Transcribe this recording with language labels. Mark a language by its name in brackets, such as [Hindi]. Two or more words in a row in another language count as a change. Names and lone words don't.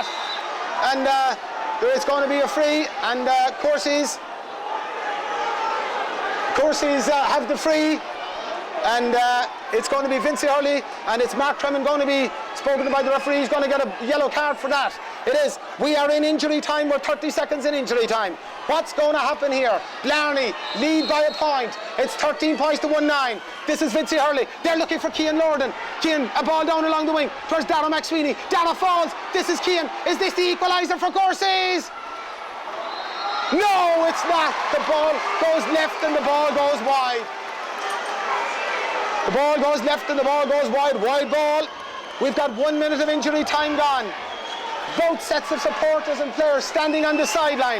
[English] And there is going to be a free, and Courceys have the free, and it's going to be Vincey Hurley, and it's Mark Cremen going to be spoken to by the referee. He's going to get a yellow card for that. It is. We are in injury time. We're 30 seconds in injury time. What's going to happen here? Blarney lead by a point. It's 13 points to 1-9. This is Vincey Hurley. They're looking for Cian Lorden. Cian, a ball down along the wing towards Dara McSweeney. Dara falls. This is Cian. Is this the equaliser for Courceys? No, it's not. The ball goes left and the ball goes wide. The ball goes left and the ball goes wide. Wide ball. We've got 1 minute of injury time gone. Both sets of supporters and players standing on the sideline.